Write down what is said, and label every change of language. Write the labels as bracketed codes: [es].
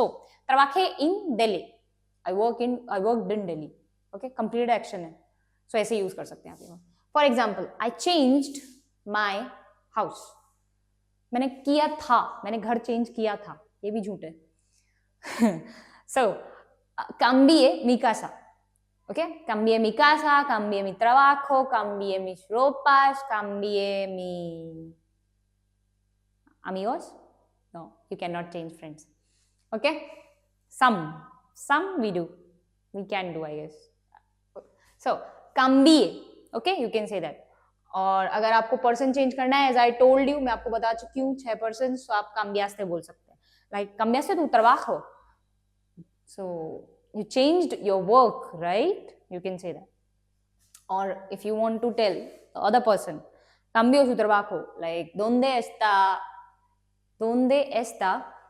[en] so ट्रबाखे in Delhi, I worked in Delhi, okay, completed action है, so ऐसे यूज [hi] कर सकते हैं आप। [en] for example, I changed my house, [hi] मैंने किया था, मैंने घर चेंज किया था, ये भी झूठ है। [es] सो cambié mi casa, ¿ok? Cambié mi casa, cambié mi trabajo, cambié mis ropas, cambié mi amigos. [en] No, you cannot change friends. Okay? Some we do. We can do, I guess. So, cambié. Okay? You can say that. [hi] और अगर आपको person change करना है, [en] as I told you, [hi] मैं आपको बता चुकी हूँ 6 पर्सन, तो आप cambiaste बोल सकते हैं। [en] Like cambiaste tu trabajo. So you changed your work, right? You can say that. Or if you want to tell the other person, [es] cambió su trabajo, [en] like [es] ¿dónde está?